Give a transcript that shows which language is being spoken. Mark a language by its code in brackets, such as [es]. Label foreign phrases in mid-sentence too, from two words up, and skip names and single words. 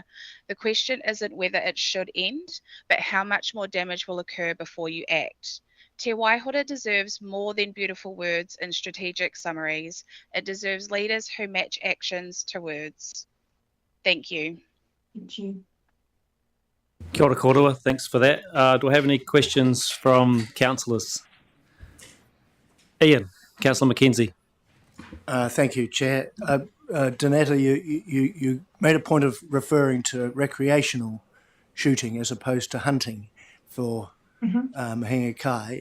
[en] The question isn't whether it should end, but how much more damage will occur before you act. Te Waihora deserves more than beautiful words and strategic summaries. It deserves leaders who match actions to words. Thank you. Thank you. [mi] Kia ora kōrua, [en] thanks for that. Do I have any questions from councillors? Ian, Councillor Mackenzie. Thank you, Chair. Donetta, you made a point of referring to recreational shooting as opposed to hunting for [mi] Mahinga Kai.